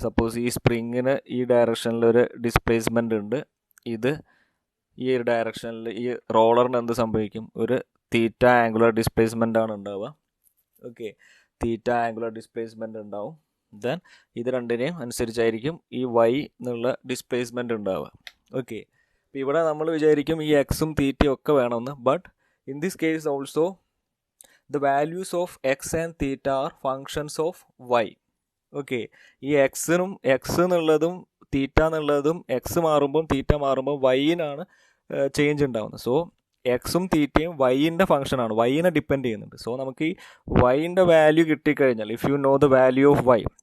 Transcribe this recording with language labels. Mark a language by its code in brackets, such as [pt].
[ml] Suppose ഈ സ്പ്രിങ്ങിന് ഈ ഡയറക്ഷനിലൊരു displacement ഉണ്ട്, ഇത് ഈ ഒരു ഡയറക്ഷനിൽ ഈ റോളറിന് എന്ത് സംഭവിക്കും? ഒരു തീറ്റ ആംഗുലർ ഡിസ്പ്ലേസ്മെൻ്റ് ആണ് ഉണ്ടാവുക. ഓക്കെ, തീറ്റ ആംഗുലർ ഡിസ്പ്ലേസ്മെൻ്റ് ഉണ്ടാവും. ദെൻ ഇത് രണ്ടിനെയും അനുസരിച്ചായിരിക്കും ഈ വൈ എന്നുള്ള ഡിസ്പ്ലേസ്മെൻ്റ് ഉണ്ടാവുക. ഓക്കെ, അപ്പോൾ ഇവിടെ നമ്മൾ വിചാരിക്കും ഈ എക്സും തീറ്റയും ഒക്കെ വേണമെന്ന്. [en] But in this case also the values of x and theta are functions of y. [ml] Okay, ഈ എക്സിനും എക്സ് എന്നുള്ളതും തീറ്റ എന്നുള്ളതും എക്സ് മാറുമ്പം തീറ്റ മാറുമ്പോൾ വൈനാണ് ചേഞ്ച് ഉണ്ടാകുന്നത്. സോ എക്സും തീറ്റയും വൈൻ്റെ ഫംഗ്ഷനാണ്, വൈനെ ഡിപ്പെൻഡ് ചെയ്യുന്നുണ്ട്. സോ നമുക്ക് ഈ വൈൻ്റെ വാല്യൂ കിട്ടിക്കഴിഞ്ഞാൽ, [en] if you know the value of y,